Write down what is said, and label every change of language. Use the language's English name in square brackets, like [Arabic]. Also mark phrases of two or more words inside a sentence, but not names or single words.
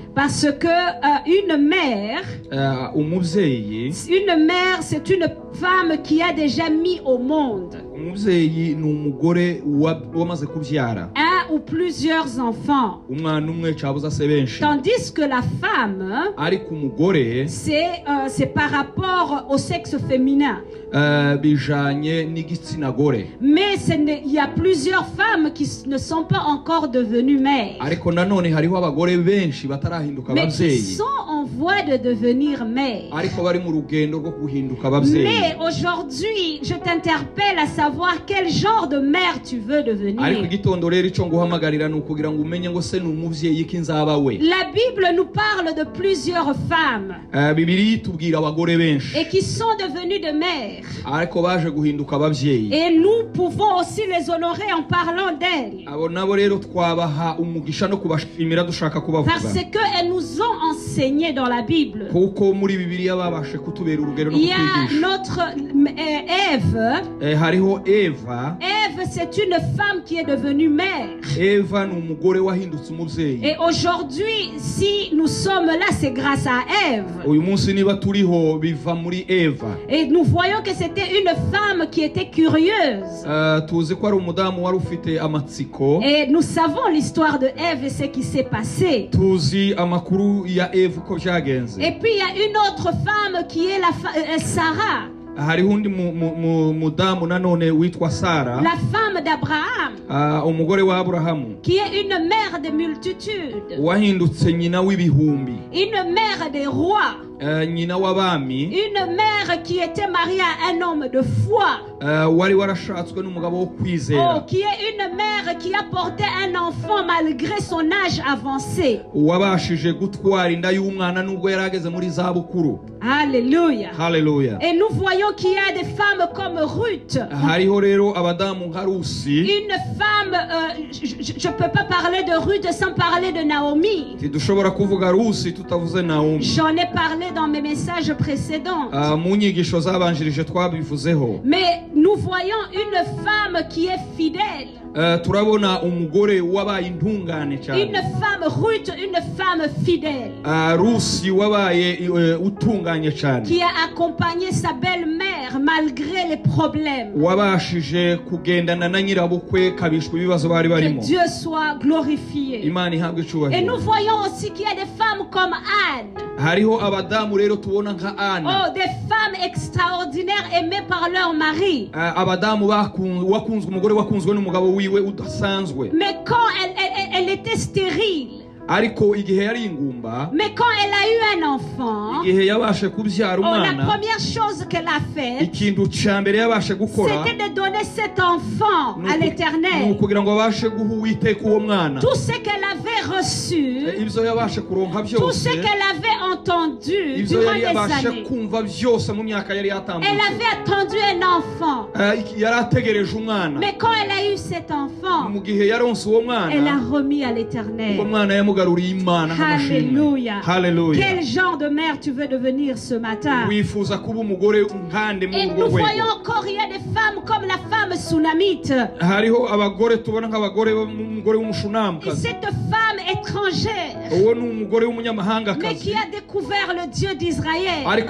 [French] Parce que une mère, c'est une femme qui a déjà mis au monde [Kinyarwanda] umubyeyi ni umugore wamaze kubyara [French] un ou plusieurs enfants. [Kinyarwanda] umwana umwe cyabuza se benshi. [French] Tandis que la femme, [Kinyarwanda] ariko umugore [French] c'est par rapport au sexe féminin. [Kinyarwanda] bijanye n'igitsina gore. [French] Mais il y a plusieurs femmes qui ne sont pas encore devenues mères. [Kinyarwanda] Ariko nanone hariho abagore benshi batarahinduka [French] Mais qui [Kinyarwanda] ababyeyi. [French] sont en voie de devenir mères. [Kinyarwanda] Ariko bari mu rugendo rwo guhinduka ababyeyi. [French] Mais aujourd'hui, je t'interpelle à savoir quel genre de mère tu veux [Kinyarwanda] Ariko [French] devenir. [Kinyarwanda] igitondo rero icyo nguhamagarira ni ukugira ngo umenye ngo se ni umubyeyi ki nzaba we. [French] La Bible nous parle de plusieurs femmes [Kinyarwanda] Bibiliya itubwira abagore benshi [French] et qui sont devenues de mères. [Kinyarwanda] ariko baje guhinduka ababyeyi. [French] Et nous pouvons aussi les honorer en parlant d'elles. [Kinyarwanda] Abo nabo rero twabaha umugisha no kubashimira dushaka kubavuga. [French] Parce qu'elles nous ont enseigné dans la Bible. [Kinyarwanda] Kuko muri Bibiliya babashe kutubera urugero no [French] Il y a [Kinyarwanda] kutwigisha. [French] notre Ève. [Kinyarwanda] Hariho Eva. [French] Ève, c'est une femme qui est devenue mère. [Kinyarwanda] Eva ni umugore wahindutse umubyeyi. [French] Et aujourd'hui, si nous sommes là, c'est grâce à Ève. [Kinyarwanda] Uyu munsi niba turiho biva muri Eva. [French] Et nous voyons que c'était une femme qui était curieuse. [Kinyarwanda] Tuzi ko ari umudamu wari ufite amatsiko. [French] Et nous savons l'histoire de Ève et ce qui s'est passé. [Kinyarwanda] Tuzi amakuru ya Eva uko byagenze. [French] Et puis il y a une autre femme qui est Sarah. [Kinyarwanda] hariho undi mudamu nanone witwa Sara, [French] la femme d'Abraham, [Kinyarwanda] umugore wa Aburahamu, [French] qui est une mère de multitudes, [Kinyarwanda] wahindutse nyina w'ibihumbi, [French] une mère des rois, [Kinyarwanda] nyina w'abami, [French] une mère qui était mariée à un homme de foi, [Kinyarwanda] wari warashatswe n'umugabo wo kwizera, [French] qui est une mère qui a porté un enfant malgré son âge avancé. [Kinyarwanda] wabashije gutwara inda y'umwana nubwo yarageze muri za bukuru. [French] Alléluia. [Kinyarwanda] Hallelujah. [French] Et nous voyons qu'il y a des femmes comme Ruth. [Kinyarwanda] Hariho rero abadamu nka Rusi. [French] Une femme, je peux pas parler de Ruth sans parler de Naomi. [Kinyarwanda] Tidushobora kuvuga Rusi tutavuze Naomi. [French] J'en ai parlé dans mes messages précédents. [Kinyarwanda] Mu nyigisho zabanjirije twabivuzeho. [French] Mais nous voyons une femme qui est fidèle. [Kinyarwanda] Turabona umugore wabaye intungane cyane. [French] Une femme Ruth, une femme fidèle. [Kinyarwanda] Rusi wabaye utunganye cyane. [French] Qui a accompagné sa belle-mère malgré les problèmes. [Kinyarwanda] Wabashije kugendana na nyirabukwe kabishwe ibibazo bari barimo. [French] Que Dieu soit glorifié. [Kinyarwanda] Imana ihabwe cyubahiro. [French] Et nous voyons aussi qu'il y a des femmes comme Anne. [Kinyarwanda] Hariho abadamu rero tubona nka Anna. [French] Oh, des femmes extraordinaires aimées par leur mari. [Kinyarwanda] Abadamu wakunzwe umugore wakunzwe n'umugabo wiwe udasanzwe. [French] Mais quand elle était stérile. [Kinyarwanda] Ariko igihe yari ingumba, [French] mais quand elle a eu un enfant, [Kinyarwanda] igihe yabashe kubyara umwana, [French] la première chose qu'elle a fait, [Kinyarwanda] ikintu cyambere yabashe gukora, [French] c'était de donner cet enfant à l'Éternel. [Kinyarwanda] Kugira ngo abashe guha Uwiteka uwo mwana. [French] Tout ce qu'elle avait reçu, [Kinyarwanda] ibyo yabashe kuronka byose, [French] tout ce qu'elle avait entendu durant des années, [Kinyarwanda] kumva byose mu myaka yari yatambutse. [French] Elle avait attendu un enfant. [Kinyarwanda] Yari ategereje umwana. [French] Mais quand elle a eu cet enfant, [Kinyarwanda] mu gihe yaronse uwo mwana, [French] elle a remis à l'Éternel. [Kinyarwanda] uwo mwana [French] Alléluia. [Kinyarwanda] Hallelujah. [French] Quel genre de mère tu veux devenir ce matin? Et nous voyons encore, il y a des femmes comme la femme Sunamite. Et cette femme étrangère, mais qui a découvert le Dieu d'Israël.